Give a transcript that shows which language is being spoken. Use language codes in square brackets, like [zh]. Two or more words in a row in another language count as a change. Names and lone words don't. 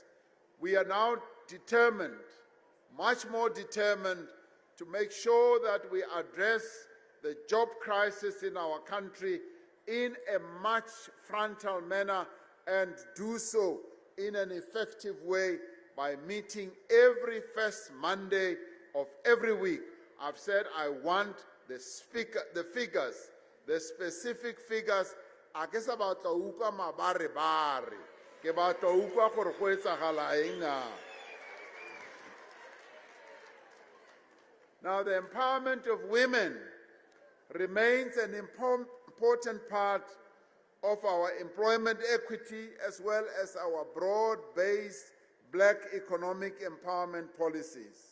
[en] We are now determined, much more determined, to make sure that we address the job crisis in our country in a much frontal manner and do so in an effective way by meeting every first Monday of every week. I've said I want the figures, the specific figures. [tn] Ke sa batla utlwa mabare-bare, ke batla utlwa gore go etsagala eng na. [en] Now, the empowerment of women remains an important part of our employment equity as well as our broad-based black economic empowerment policies.